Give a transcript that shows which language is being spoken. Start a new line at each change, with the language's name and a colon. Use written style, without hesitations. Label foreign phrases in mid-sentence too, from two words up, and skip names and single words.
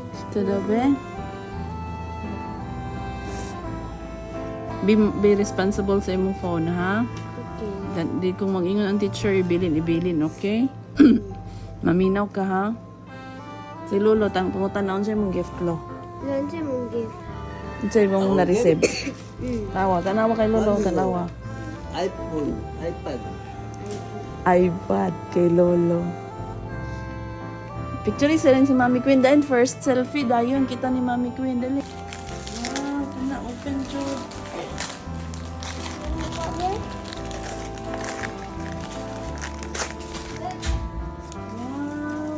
Cebuano: Tada be?
English: Be responsible
Cebuano: sa imong phone, ha? Okay. Di kung mag-ingon ang teacher, ibilin, okay? Maminaw ka, ha? Si Lolo, pungutan na siya mong gift, lo. Lan siya mong gift. Siya mong na-receive. Mm. Tanawa kay Lolo, tanawa. iPhone, iPad. iPad kay Lolo. Picture isa rin si Mami Queen. Dahil
English: first selfie,
Cebuano: dayon kita ni Mami Queen. Dali. Wow, kana
English: open job.
Cebuano: Wow.